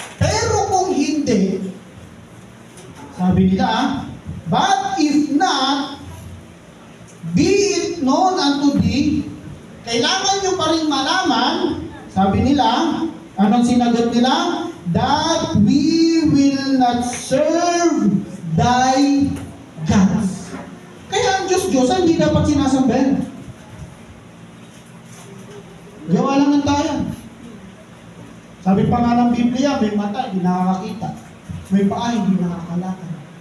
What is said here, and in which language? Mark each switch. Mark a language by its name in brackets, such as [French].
[Filipino] Pero kung hindi, sabi nila, [English] but if not, be it known unto thee, [Filipino] kailangan nyo pa rin malaman, sabi nila, anong sinagot nila? [English] That we will not serve thy gods. [Filipino] Kaya ang Diyos-Diyos hindi dapat sinasambahan. Gawa lang ng tayo. Sabi pa nga ng Biblia, may mata, hindi nakakakita. May paa, hindi nakakalakad.